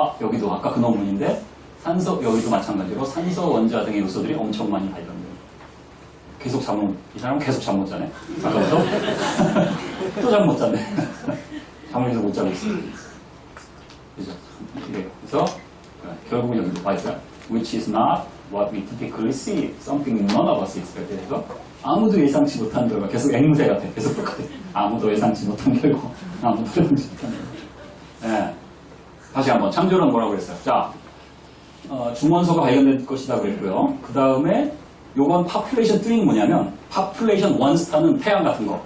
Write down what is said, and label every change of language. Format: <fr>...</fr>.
<ko>여기도 아까 그 논문인데 여기도 마찬가지로 산소 원자 등의 요소들이 엄청 많이 발견돼요. 계속 이 사람은 계속 잠 못 자네. 아까부터 또 잠 못 자네. 잠을 계속 못 자고 있어. 그죠? 그래서 결국은 여기도 봐있어요.</ko> <en>Which is not what we typically see. Something none of us expected.</en> <ko>해서 아무도 예상치 못한 결과. 계속 앵무새 같아. 계속 똑같아. 아무도 예상치 못한 결과. 아무도 예상치 못한 결과. 네. 다시 한번 창조론 뭐라고 그랬어요? 자, 중원소가 발견될 것이다 그랬고요. 그 다음에 요건 파퓰레이션 3는 뭐냐면 파퓰레이션 1스타는 태양 같은 거.</ko>